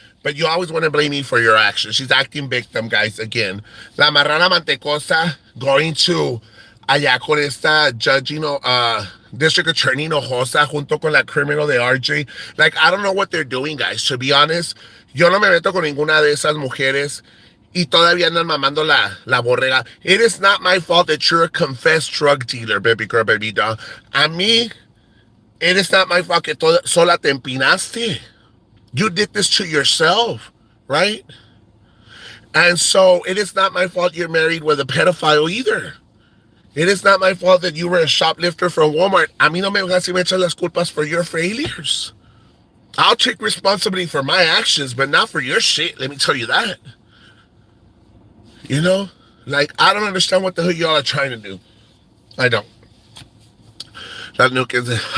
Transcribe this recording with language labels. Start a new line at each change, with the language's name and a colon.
English: But you always want to blame me for your actions. She's acting victim, guys, again.
Spanish: La marrana mantecosa
English: going to
Spanish: allá con esta judge, district attorney Hinojosa junto con la criminal de RJ.
English: Like, I don't know what they're doing, guys. To be honest,
Spanish: yo no me meto con ninguna de esas mujeres. Y todavía andan mamando la borrega.
English: It is not my fault that you're a confessed drug dealer, baby girl, baby doll.
Spanish: A mí,
English: it is not my fault
Spanish: que sola te empinaste.
English: You did this to yourself, right? And so, it is not my fault you're married with a pedophile either. It is not my fault that you were a shoplifter from Walmart.
Spanish: A mí no me vengas y me echas las culpas
English: for your failures. I'll take responsibility for my actions, but not for your shit, let me tell you that. You know? Like, I don't understand what the hell y'all are trying to do. I don't. La nuke is